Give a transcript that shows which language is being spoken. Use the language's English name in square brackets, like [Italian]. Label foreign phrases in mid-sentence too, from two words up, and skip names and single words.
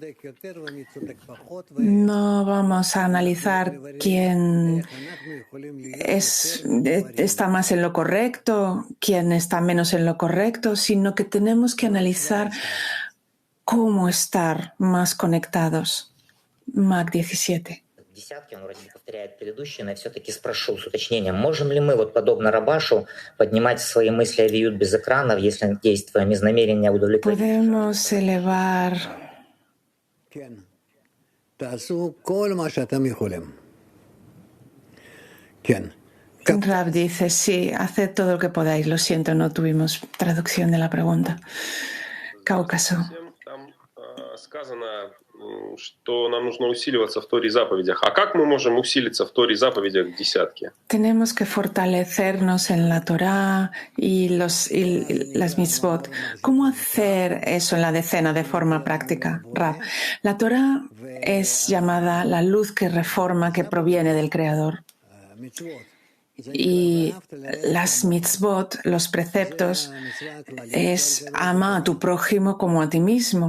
[Spanish] No vamos a analizar quién está más en lo correcto, quién está menos en lo correcto, sino que tenemos que analizar cómo estar más conectados. [Russian] Мак 17. Десятки, он вроде не повторяет предыдущие, но я все-таки спрошу с уточнением. Можем ли мы, вот подобно Рабашу, поднимать свои мысли авиют без экранов, если действуем из намерения удовлетворить? [Spanish] Podemos elevar Rav dice, sí, haced todo lo que podáis. Lo siento, no tuvimos traducción de la pregunta. Cáucaso. [Russian] Сказано, что нам нужно усиливаться в Торе и заповедях. А как мы можем усилиться в Торе и заповедях в десятке? [Spanish] Tenemos que fortalecernos en la Torá y las mitzvot. ¿Cómo hacer eso en la decena de forma práctica, Rav? La Torá es llamada la luz que reforma, que proviene del Creador. Y las mitzvot, los preceptos, es ama a tu prójimo como a ti mismo.